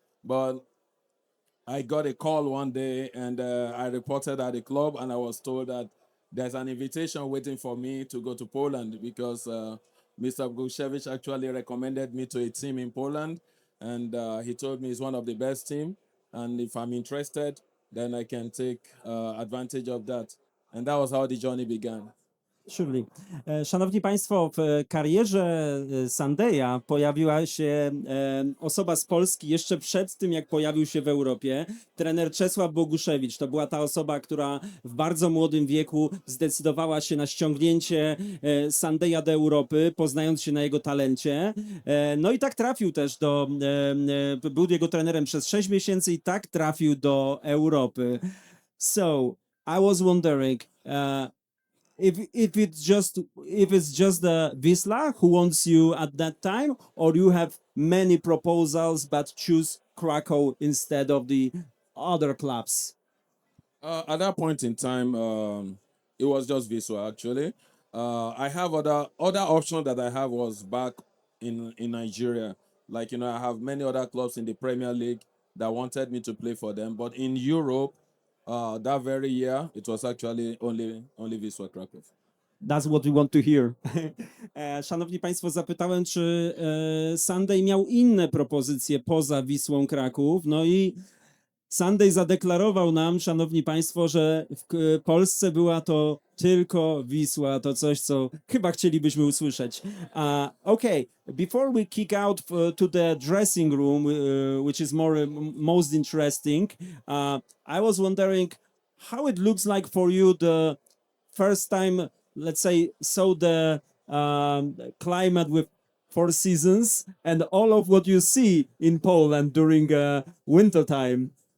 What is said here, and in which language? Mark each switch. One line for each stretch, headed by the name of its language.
English: But I got a call one day and I reported at the club and I was told that there's an invitation waiting for me to go to Poland because Mr. Boguszewicz actually recommended me to a team in Poland, and he told me it's one of the best teams, and if I'm interested, then I can take advantage of that. And that was how the journey began. Surely.
Polish: Szanowni Państwo, w karierze Sundaya pojawiła się osoba z Polski jeszcze przed tym, jak pojawił się w Europie. Trener Czesław Boguszewicz to była ta osoba, która w bardzo młodym wieku zdecydowała się na ściągnięcie Sundaya do Europy, poznając się na jego talencie. No i tak trafił też był jego trenerem przez 6 miesięcy i tak trafił do Europy.
English: So, I was wondering, if it's just the Wisla who wants you at that time, or you have many proposals but choose Krakow instead of the other clubs? At that point in time, it was just Wisła actually. I have other option that I have was back in Nigeria. Like I have many other clubs in the Premier League that wanted me to play for them, but in Europe, that very year it was actually only Wisła Kraków. That's what we want to hear.
Polish: Szanowni Państwo, zapytałem, czy Sunday miał inne propozycje poza Wisłą Kraków. No i Sunday zadeklarował nam, szanowni Państwo, że w Polsce była to tylko Wisła. To coś, co chyba chcielibyśmy usłyszeć.
English: Okay, before we kick out to the dressing room, which is most interesting, I was wondering how it looks like for you the first time, let's say, saw the climate with 4 seasons and all of what you see in Poland during winter time.